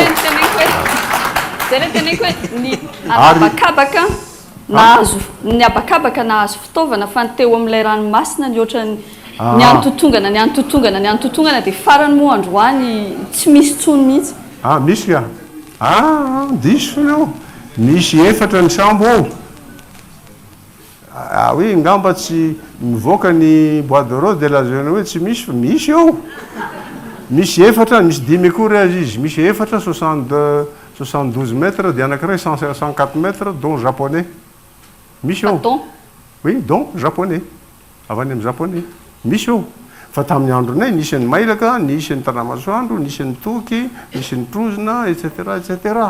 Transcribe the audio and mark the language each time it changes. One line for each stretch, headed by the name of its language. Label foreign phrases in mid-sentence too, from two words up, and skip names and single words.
Malagasy: zay le teneko hoe ny abakabaka nahazo ny abakabaka nahazo fitaovana fa ny teo amin'ilay ranomasina ny ohatrany ny antotongana ny antotongana ny antotongana dia farany moa androany tsy misy tsony mihitsy misy ka diso io misy efatra ny sambo ao hoe ngamba tsy mivoaka ny
French: bois de rose de la jeune
Malagasy: hoe tsy misy fa misy eo misy efatra misy 10 akory azy izy misy efatra
French: 72 mètres
Malagasy: dia anankiray
French: 104 mètres don japonais
Malagasy: misy eo
French: oui don japonais
Malagasy: avy any amin'ny japonais misy eo fa tamin'ny andronay nisy ny mailaka nisy ny tanamasoandro nisy ny toky nisy ny trozona
French: etc etc